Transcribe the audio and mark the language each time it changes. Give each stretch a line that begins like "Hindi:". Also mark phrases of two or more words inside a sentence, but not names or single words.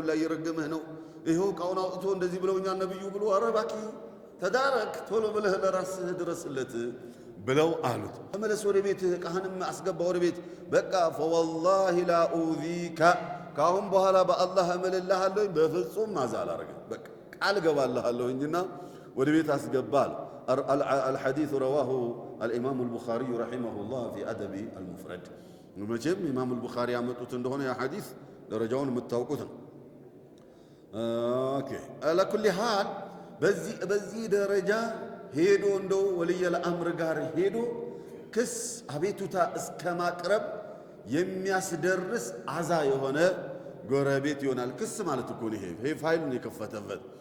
Amharic: ላይ እየረገመህ ነው፣ ይሄው እቃውን አውጥቶ እንደዚህ ብለውኛል ነብዩ ብሎ፣ ኧረ እባክህ ተዳረክ፣ ቶሎ ብለህ ለራስህ ድረስለት ብለው አሉት። ተመለስ ወደ ቤትህ፣ እቃህንም አስገባ ወደ ቤት። በቃ
Arabic: فوالله لا أوذيك
Amharic: ካሁን በኋላ በአላህ እምልልሃለሁ በፍጹም ማዛ አላረግም፣ በቃ ቃል ገባልሃለሁኝና ወደ ቤት አስገባል።
Arabic: الحديث رواه الإمام البخاري رحمه الله في أدب المفرد
Amharic: መቼም ኢማም البخاري ያመጡት እንደሆነ ያ ሐዲስ ደረጃውን የምታውቁት ነው። ኦኬ
Arabic: على كل حال
Amharic: በዚህ ደረጃ ሄዶ እንደው
Arabic: ولي الأمر
Amharic: ጋር ሄዶ ክስ አቤቱታ እስከ ማቅረብ የሚያስደርስ አዛ የሆነ ጎረቤት ይሆናል። ክስ ማለት እኮ ነው ይሄ ፋይሉን የከፈተበት